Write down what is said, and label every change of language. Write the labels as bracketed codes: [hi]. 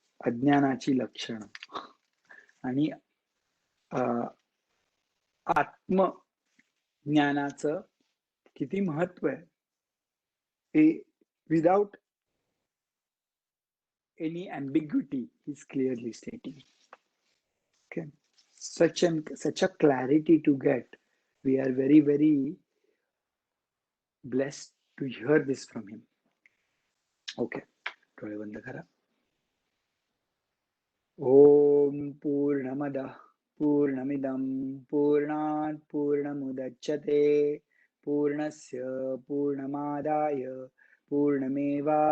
[mr] अज्ञानाची लक्षण आणि आत्मज्ञानाचं किती महत्व आहे ते [en] Without any ambiguity is clearly stating. Okay, such a clarity to get. We are very, very blessed to hear this from him. [mr] Okay, डोळे बंद करा. [sa] ओम पूर्णमदः पूर्णमिदं पूर्णात् पूर्णमुदच्यते पूर्णस्य पूर्णमादाय पूर्णमेवावशिष्यते.